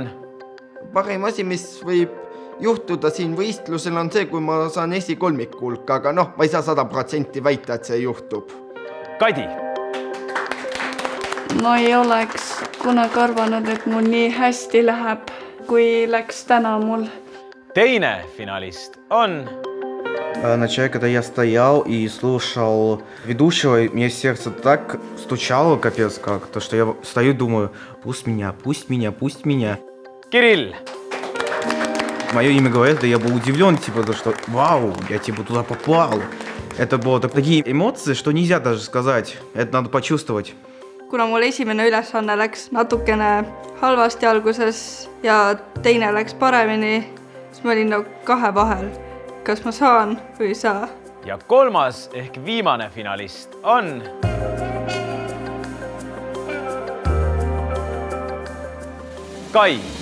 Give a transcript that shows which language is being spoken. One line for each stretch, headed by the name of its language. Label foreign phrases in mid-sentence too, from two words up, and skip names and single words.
Estonian: Parim asi, mis võib juhtuda siin võistlusel on see, kui ma saan esikolmiku hulka, aga ma ei saa 100% väita, et see juhtub. Kadi. Ma ei oleks kunagi arvanud, et mul nii hästi läheb, kui läks täna mul. Teine finalist on...
Russian: Вначале, когда я стоял и слушал ведущего, мне сердце так стучало, капец как, то что я стою и думаю, пусть меня. Кирилл. Мое имя говорят, да я был удивлен, то что вау, я туда попал. Это было такие эмоции, что нельзя даже сказать, это надо почувствовать.
Estonian: Kuna mul esimene ülesanne läks natukene halvasti alguses ja teine läks paremini, siis ma olin kahe vahel. Kas ma saan või ei saa? Ja kolmas ehk viimane finalist on... Kai.